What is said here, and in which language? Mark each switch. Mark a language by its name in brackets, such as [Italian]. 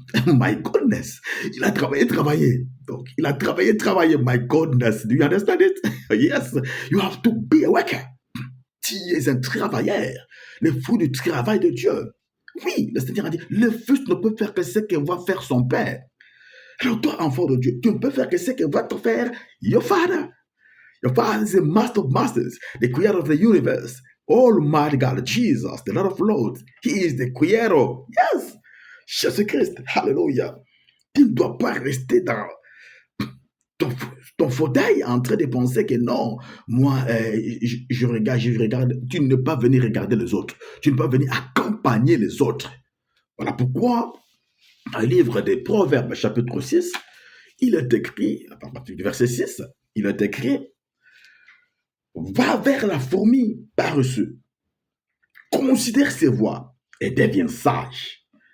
[English] My goodness. [French] Il a travaillé. Donc, il a travaillé. [English] My goodness. Do you understand it? Yes. You have to be a worker. [French] Tu es un travailleur. Le fruit du travail de Dieu. Oui, le Seigneur a dit, le fils ne peut faire que ce que va faire son père. Alors toi, enfant de Dieu, tu ne peux faire que ce que va te faire [English] your father. Your father is the master of masters, the creator of the universe. Almighty God, Jesus, the Lord of Lords. He is the creator. Yes. [French] Jésus-Christ. [English] Hallelujah. [French] Tu ne dois pas rester dans ton fauteuil en train de penser que non, moi, je regarde. Tu ne peux pas venir regarder les autres. Tu ne peux pas venir accompagner les autres. Voilà pourquoi, dans le livre des Proverbes, chapitre 6, il est écrit, à partir du verset 6, il est écrit, va vers la fourmi paresseux, considère ses voies et devient sage.